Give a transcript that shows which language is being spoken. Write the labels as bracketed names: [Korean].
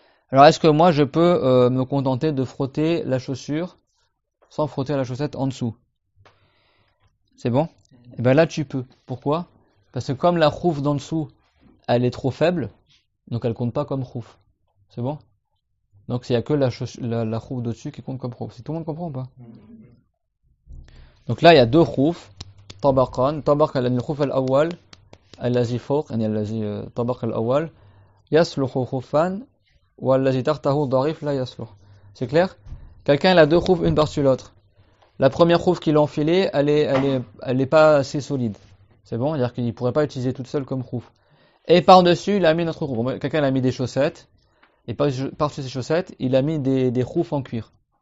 [French] Alors est-ce que moi je peux me contenter de frotter la chaussure sans frotter la chaussette en dessous? C'est bon? Et bien là tu peux. Pourquoi? Parce que comme la khouf d'en dessous elle est trop faible, donc elle compte pas comme khouf. C'est bon? Donc il n'y a que la khouf d'au-dessus qui compte comme khouf. Si tout le monde comprend ou pas? Donc là il y a 2 khouf. [Arabic] طبقان طبق الخوف الأول الذي فوق يعني الذي طبق الأول يصلح خفان والذي تحته ضعيف لا يصلح. [French] C'est clair? Quelqu'un il a 2 khouf une par-dessus l'autre. La première khouf qu'il a enfilée, elle est pas assez solide. C'est bon? C'est-à-dire qu'il ne pourrait pas utiliser toute seule comme khouf. Et par-dessus, il a mis notre khouf. Quelqu'un il a mis des chaussettes et par-dessus ces chaussettes, il a mis des khouf en cuir.